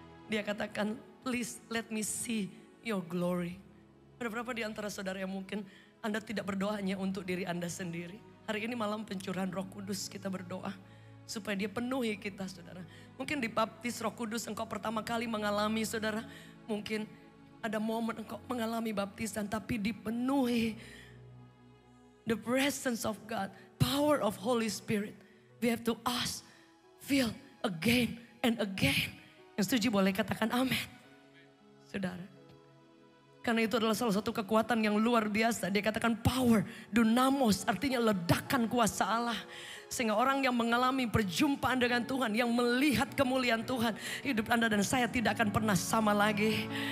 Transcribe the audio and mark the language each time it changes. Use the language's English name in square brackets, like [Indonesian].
[Indonesian] Dia katakan, [English] please let me see your glory. [Indonesian] Ada berapa di antara saudara yang mungkin Anda tidak berdoanya untuk diri Anda sendiri? Hari ini malam pencurahan Roh Kudus kita berdoa supaya dia penuhi kita, saudara. Mungkin dibaptis Roh Kudus engkau pertama kali mengalami, saudara. Mungkin ada momen engkau mengalami baptisan tapi dipenuhi [English] the presence of God, power of Holy Spirit. We have to ask, feel again and again. [Indonesian] Yang setuju boleh katakan amin. Saudara, karena itu adalah salah satu kekuatan yang luar biasa. Dia katakan power, dunamos, artinya ledakan kuasa Allah. Sehingga orang yang mengalami perjumpaan dengan Tuhan, yang melihat kemuliaan Tuhan, hidup Anda dan saya tidak akan pernah sama lagi.